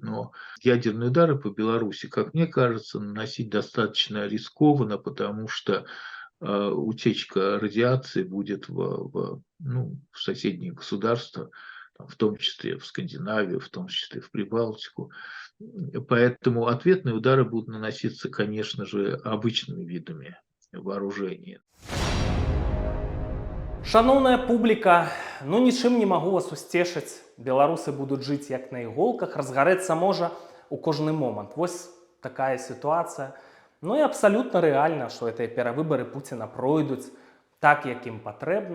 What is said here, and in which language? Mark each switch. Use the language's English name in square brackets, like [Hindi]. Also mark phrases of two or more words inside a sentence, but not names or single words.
[Russian] Но ядерные удары по Беларуси, как мне кажется, наносить достаточно рискованно, потому что утечка радиации будет в соседние государства, в том числе в Скандинавию, в том числе в Прибалтику. Поэтому ответные удары будут наноситься, конечно же, обычными видами вооружения. [Belarusian] Шановная публіка, ну нічым не магу вас усцешыць. Беларусы будуць жыць як на іголках, разгарэцца можа ў кожны момант. Вось такая сітуацыя. Ну і абсалютна рэальна, што гэтыя перавыбары Пуціна пройдуць так, як ім патрэбна.